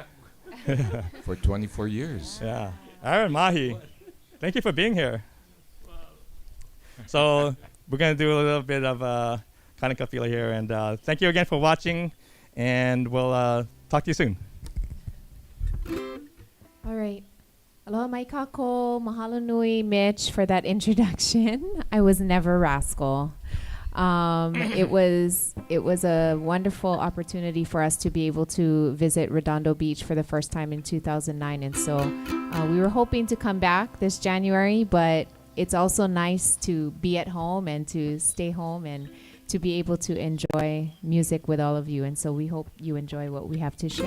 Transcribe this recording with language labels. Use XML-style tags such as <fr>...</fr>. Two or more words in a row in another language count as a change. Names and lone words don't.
<en>For 24 years. Yeah. Aaron Mahi, thank you for being here. So we're going to do a little bit of Kanaka Fila here, and thank you again for watching, and we'll talk to you soon. All right.</en> <haw>Aloha mai kako, mahalo nui,</haw> <en>Mitch, for that introduction. I was never rascal. It was a wonderful opportunity for us to be able to visit Redondo Beach for the first time in 2009, and so we were hoping to come back this January, but it's also nice to be at home and to stay home and to be able to enjoy music with all of you, and so we hope you enjoy what we have to share.</en>